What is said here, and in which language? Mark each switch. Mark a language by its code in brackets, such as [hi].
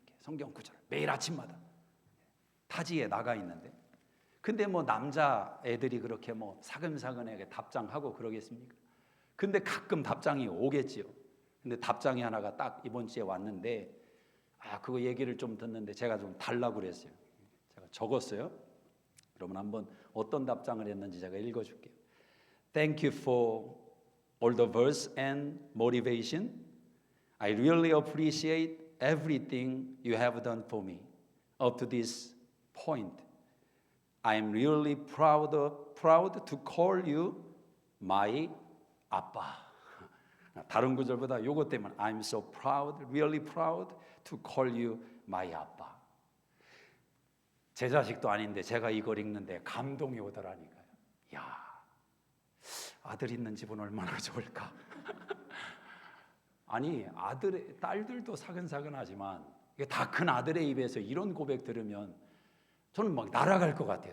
[ko] 성경 구절 매일 아침마다 타지에 나가 있는데, 근데 뭐 남자 애들이 그렇게 뭐 사근사근하게 답장하고 그러겠습니까? 근데 가끔 답장이 오겠지요. 근데 답장이 하나가 딱 이번 주에 왔는데, 그거 얘기를 좀 듣는데 제가 좀 달라고 그랬어요. 제가 적었어요. 그러면 한번 어떤 답장을 했는지 제가 읽어줄게요. [en] Thank you for all the verse and motivation. I really appreciate everything you have done for me up to this point. I am really proud to call you my 아빠. [ko] 다른 구절보다 요것 때문에 [en] I'm so proud, really proud to call you my 아빠. [ko] 제 자식도 아닌데 제가 이걸 읽는데 감동이 오더라니까요. 야, 아들 있는 집은 얼마나 좋을까. 아니, 딸들도 사근사근하지만 다 큰 아들의 입에서 이런 고백 들으면 저는 막 날아갈 것 같아요.